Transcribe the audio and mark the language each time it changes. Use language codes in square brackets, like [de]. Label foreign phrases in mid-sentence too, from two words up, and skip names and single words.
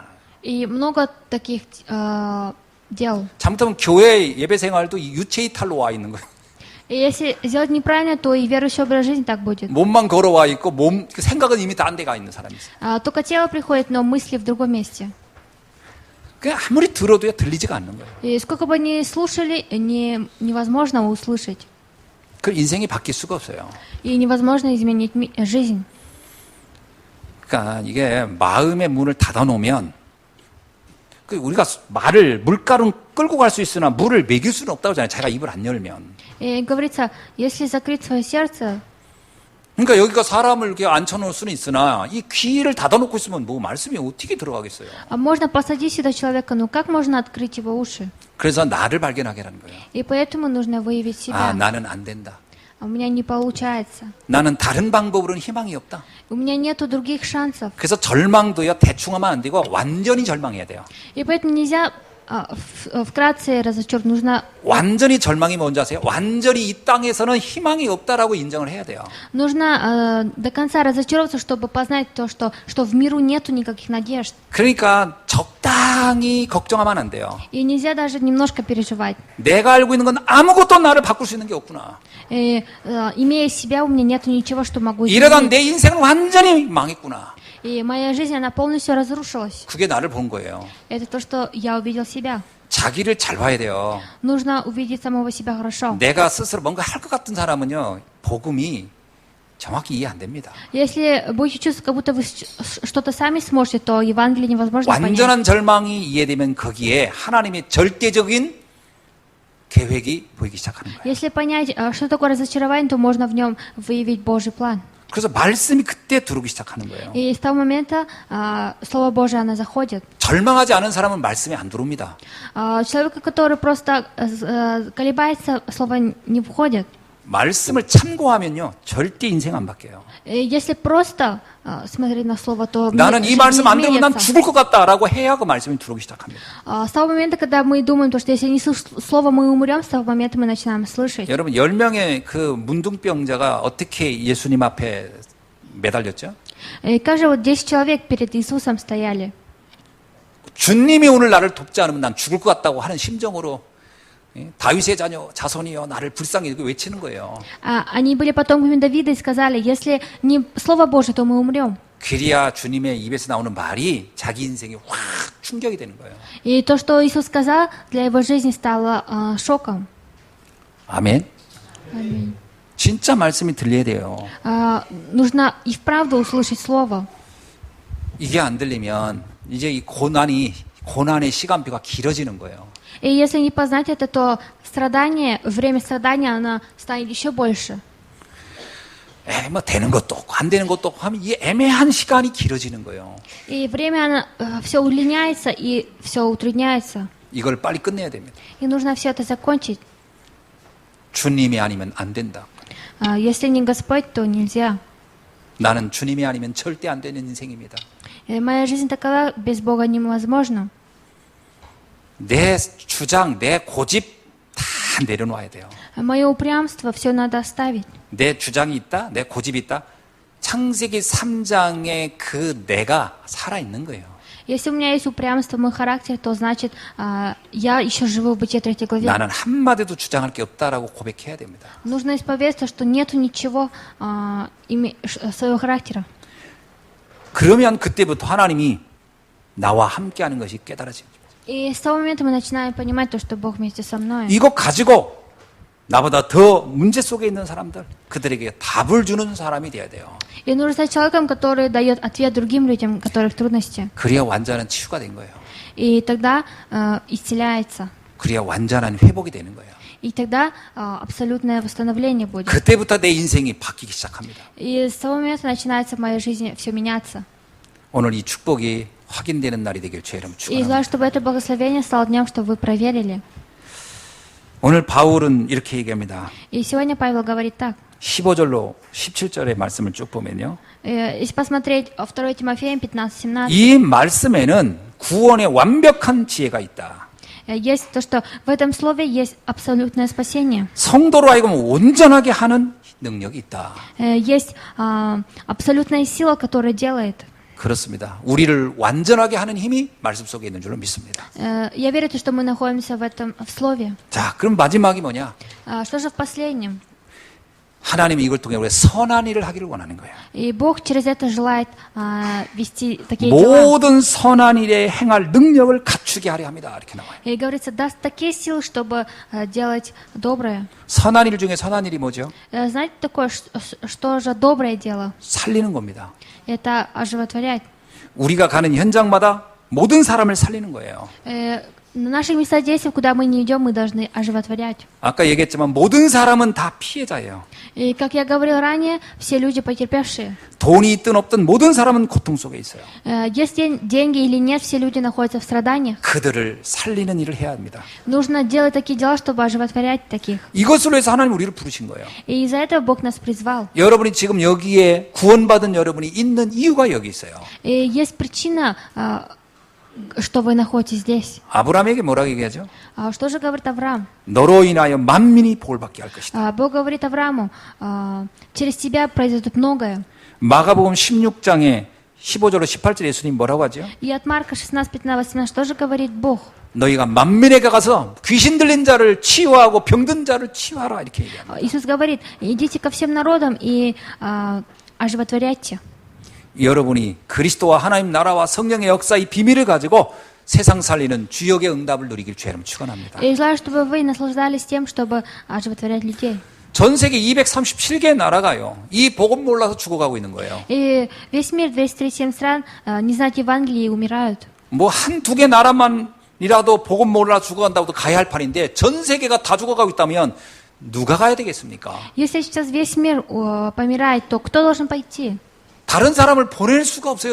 [ru] И много таких дел. [ko] 잘못하면 교회 예배 생활도 이 유체 이탈로 와 있는 거예요. [ru] И если сделать неправильно, то и верующий образ жизни так будет. [ko] 몸만 걸어와 있고 생각은 이미 딴 데 가 있는 사람이 있어요. [ru] Только тело приходит, но мысли в другом месте. [ko] 그냥 아무리 들어도요 들리지가 않는 거예요. [ru] И сколько бы ни слушали, невозможно услышать. [ko] 그 인생이 바뀔 수가 없어요. [ru] И невозможно изменить жизнь. [ko] 그러니까 이게 마음의 문을 닫아놓으면 우리가 말을 물가로 끌고 갈 수 있으나 물을 먹일 수는 없다고 하잖아요. 자기가 입을 안 열면. [ru] И говорится, если закрыть свое сердце, [ko] 그러니까 여기가 사람을 이렇게 앉혀놓을 수는 있으나 이 귀를 닫아놓고 있으면 뭐 말씀이 어떻게 들어가겠어요. [ru] можно посадить сюда человека, но как можно открыть его уши? [ko] 그래서 나를 발견하게 하는 거예요. [ru] И поэтому нужно выявить 아, себя. [ko] 나는 안 된다. [ru] У меня не получается. [ko] 나는 다른 방법으로는 희망이 없다. [ru] У меня нету других шансов. [ko] 그래서 절망도요 대충 하면 안 되고 완전히 절망해야 돼요. [ru] И поэтому нельзя вкратце разочаровать. Нужно [ko] 완전히 절망이 뭔지 아세요? 완전히 이 땅에서는 희망이 없다라고 인정을 해야 돼요. [ru] до конца разочароваться, чтобы познать то, что в миру нету никаких надежд. [ko] 그러니까 적당히 걱정하면 안 돼요. [ru] И нельзя даже немножко переживать. [ko] 내가 알고 있는 건 아무것도 나를 바꿀 수 있는 게 없구나. [ru] И, имея себя, у меня нету ничего, что могу [ko] 이러다 [ru] изменить. [ko] 내 인생은 완전히 망했구나. [ru] И моя жизнь, она полностью разрушилась. [ko] 그게 나를 본 거예요. [ru] Это то, что я увидел себя. [ko] 자기를 잘 봐야 돼요. [ru] Нужно увидеть самого себя хорошо. [ko] 내가 스스로 뭔가 할 것 같은 사람은요, 복음이 정확히 이해 안 됩니다. [ru] Если будете чувствовать, как будто вы что-то сами сможете, то Евангелие невозможно понять. [ko] 완전한 절망이 이해되면 거기에 하나님의 절대적인 계획이 보이기 시작하는 거예요. [ru] Если понять, что такое разочарование, то можно в нем выявить Божий план. [ko] 그래서 말씀이 그때 들어오기 시작하는 거예요. [ru] И с того момента Слово Божие, оно заходит. [ko] 절망하지 않은 사람은 말씀이 안 들어옵니다. [ru] Человек, который просто колебается, Слово не входит. [ko] 말씀을 참고하면요, 절대 인생 안 바뀌어요. [ru] Если просто смотреть на Слово, то [ko] 나는 이 [ru] жизнь [ko] 말씀 [ru] не [ko] 안 들으면 난 [ru] изменится. [ko] 죽을 것 같다라고 해야 그 말씀이 들어오기 시작합니다. [ru] С того момента, когда мы думаем, что если не слышим Слово, мы умрем, с того момента мы начинаем слышать. [ko] 여러분, 10명의 그 문둥병자가 어떻게 예수님 앞에 매달렸죠? [ru] И как же вот 10 человек перед Иисусом стояли? [ko] 주님이 오늘 나를 돕지 않으면 난 죽을 것 같다고 하는 심정으로 다윗의 자녀, 자손이여 나를 불쌍히 이렇게 외치는 거예요. [ru] Они были потомками Давида и сказали, если не Слово Божие, то мы умрем. [ko] 그래야 주님의 입에서 나오는 말이 자기 인생에 확 충격이 되는 거예요. [ru] И то, что Иисус сказал, для его жизни стало шоком. [ko] 아멘. 진짜 말씀이 들려야 돼요. [ru] Нужно и вправду услышать Слово. [ko] 이게 안 들리면 이제 이 고난의 시간표가 길어지는 거예요. [ru] И если не познать это, то время страдания, оно станет еще больше. [ko] 뭐 되는 것도 없고 안 되는 것도 없고 하면 이 애매한 시간이 길어지는 거예요. [ru] И время, оно все удлиняется и все утрудняется. [ko] 이걸 빨리 끝내야 됩니다. [ru] И нужно все это закончить. [ko] 주님이 아니면 안 된다. [ru] Если не Господь, то нельзя. [ko] 나는 주님이 아니면 절대 안 되는 인생입니다. [ru] Моя жизнь такова, без Бога невозможно. [ko] 내 주장, 내 고집 다 내려놓아야 돼요. [ru] Мое упрямство, все надо оставить. [ko] 내 주장이 있다, 내 고집이 있다. 창세기 3장의 그 내가 살아있는 거예요. [ru] Если у меня есть упрямство, мой характер, то значит, я еще живу в Бытие 3 главе. [ko] 나는 한마디도 주장할 게 없다라고 고백해야 됩니다. [ru] Нужно исповедоваться, что нету ничего своего характера. [ko] 그러면 그때부터 하나님이 나와 함께하는 것이 깨달아집니다. [ru] И с того момента мы начинаем понимать то, что Бог вместе со мной. [ko] 이것 가지고 나보다 더 문제 속에 있는 사람들, 그들에게 답을 주는 사람이 돼야 돼요. [ru] И нужно стать человеком, который дает ответ другим людям, у которых трудности. [ko] 그래야 완전한 치유가 된 거예요. [ru] И тогда исцеляется. [ko] 그래야 완전한 회복이 되는 거예요. [ru] И тогда абсолютное восстановление будет. [ko] 그때부터 내 인생이 바뀌기 시작합니다. [ru] И с того момента начинается в моей жизни все меняться. [ko] 오늘 이 축복이 확인되는 날이 되길 주의 이름으로 [ru] И желаю, [ko] 축원합니다. [ru] чтобы это благословение стало днем, чтобы вы проверили. [ko] 오늘 바울은 이렇게 얘기합니다. [ru] И сегодня Павел говорит так. [ko] 15절로 17절의 말씀을 쭉 보면요. [ru] Если посмотреть 2 Тимофеем 15-17, [ko] 이 말씀에는 구원의 완벽한 지혜가 있다. [ru] есть то, что в этом слове есть абсолютное спасение. [ko] 성도로 하여금 온전하게 하는 능력이 있다. [ru] Есть абсолютная сила, которая делает. [ko] 그렇습니다. 우리를 완전하게 하는 힘이 말씀 속에 있는 줄로 믿습니다. [ru] Я верю, что мы находимся в слове. [ko] 자, 그럼 마지막이 뭐냐? [ru] Что же в последнем? [ko] 하나님이 이걸 통해 우리가 선한 일을 하기를 원하는 거예요. [ru] И Бог через это желает вести такие дела. [ko] 모든 선한 일에 행할 능력을 갖추게 하려 합니다. 이렇게 나와요. [ru] И говорится, даст такие силы, чтобы делать доброе. [ko] 선한 일 중에 선한 일이 뭐죠? [ru] Знаете такое, что же доброе дело? [ko] 살리는 겁니다. [ru] Это оживотворять. [ko] 우리가 가는 현장마다 모든 사람을 살리는 거예요. [ru] На наших местах действий, куда мы не идем, мы должны оживотворять. [ko] 아까 얘기했지만 모든 사람은 다 피해자예요. [ru] И, как я говорил ранее, все люди потерпевшие. [ko] 돈이 있든 없든 모든 사람은 고통 속에 있어요. [ru] Есть деньги или нет, все люди находятся в страданиях. [ko] 그들을 살리는 일을 해야 합니다. [ru] Нужно делать такие дела, чтобы оживотворять таких. [ko] 이것으로 해서 하나님 우리를 부르신 거예요. [ru] И из-за этого Бог нас призвал. [ko] 여러분이 지금 여기에 구원받은 여러분이 있는 이유가 여기 있어요. [ru] И есть причина что вы находитесь здесь. [ko] 아브라함에게 뭐라고 얘기하죠? [ru] Что же говорит Авраам? [ko] 너로 인하여 만민이 복을 받게 할 것이다. [ru] Бог говорит Аврааму, через тебя произойдет многое. [ko] 마가복음 16장에 15절로 18절 예수님 뭐라고 하죠? [ru] И от Марка 16, 15, 18, что же говорит Бог? [ko] 너희가 만민에게 가서 귀신 들린 자를 치유하고 병든 자를 치유하라 이렇게 얘기합니다. [ru] Иисус говорит, идите ко всем народам и оживотворяйте. [ko] 여러분이 그리스도와 하나님 나라와 성령의 역사의 비밀을 가지고 세상 살리는 주역의 응답을 누리길 주의 이름 축원합니다. [ru] И желаю, чтобы вы наслаждались тем, чтобы оживотворять людей. [ko] 전 세계 237개 나라가요. 이 복음 몰라서 죽어가고 있는 거예요. [ru] И весь мир, 237 стран, не знают Евангелия и умирают. [ko] 뭐 한두 개 나라만이라도 복음 몰라 죽어간다고도 가야 할 판인데 전 세계가 다 죽어가고 있다면 누가 가야 되겠습니까? [ru] Если сейчас весь мир помирает, то кто должен пойти? [ko] 다른 사람을 보낼 수가 없어요.